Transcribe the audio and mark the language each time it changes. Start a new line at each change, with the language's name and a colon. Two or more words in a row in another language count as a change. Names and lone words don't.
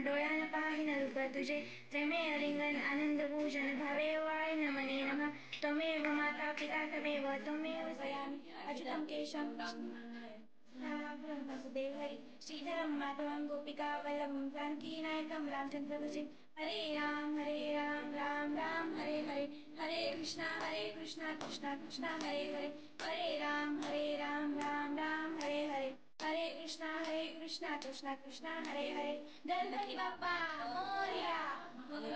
Marathi: डोळ्यान पाहिन रूप तुझे प्रेमे अलिंगन आनंद पूजन भावे वाळीन मने
Sanskrit: नमः त्वमेव माता पिता तमेव त्वमेव जयामि अच्युतं केशवं वसुदेव हरि श्रीधरं माधवं गोपिका वल्लभं जानकीनायकं रामचन्द्रभजे. हरे राम राम राम हरे हरे हरे कृष्णा कृष्णा कृष्णा हरे हरे हरे राम राम राम हरे हरे हरे कृष्णा कृष्णा कृष्णा हरे हरे.
Marathi: गणपती बाप्पा मोरया,